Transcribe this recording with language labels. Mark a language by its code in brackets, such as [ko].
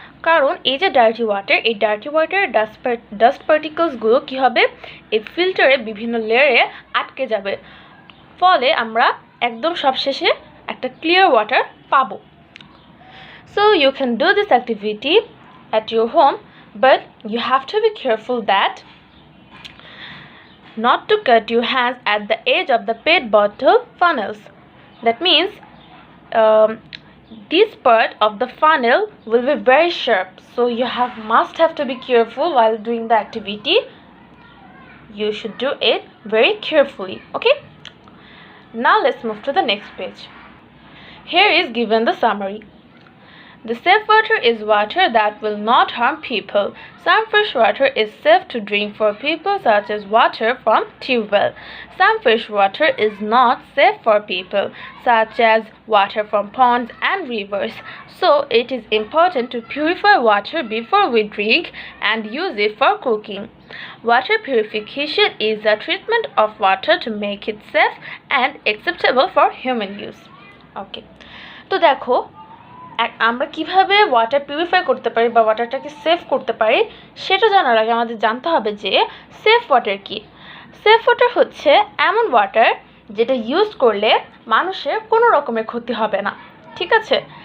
[bn] কারণ এই যে ডার্টি ওয়াটার, এই ডার্টি ওয়াটারের ডাস্ট পার্টিকলসগুলো কী হবে, এই ফিল্টারে বিভিন্ন লেয়ারে আটকে যাবে, ফলে আমরা একদম সবশেষে একটা ক্লিয়ার ওয়াটার পাবো। [en] So you can do this activity at your home, but you have to be careful that not to cut your hands at the edge of the PET bottle funnels. That means this part of the funnel will be very sharp, so you must have to be careful while doing the activity. You should do it very carefully. Okay, now let's move to the next page. Here is given the summary. The safe water is water that will not harm people. Some fresh water is safe to drink for people, such as water from tube well. Some fresh water is not safe for people, such as water from ponds and rivers. So it is important to purify water before we drink and use it for cooking. Water purification is a treatment of water to make it safe and acceptable for human use. [bn] Okay, তো দেখো আমরা কিভাবে water purify করতে পারি বা ওয়াটারটাকে save করতে পারি সেটা জানার আগে আমাদের জানতে হবে যে সেফ ওয়াটার কি। সেফ ওয়াটার হচ্ছে এমন ওয়াটার যেটা ইউজ করলে মানুষের কোনো রকমের ক্ষতি হবে না, ঠিক আছে।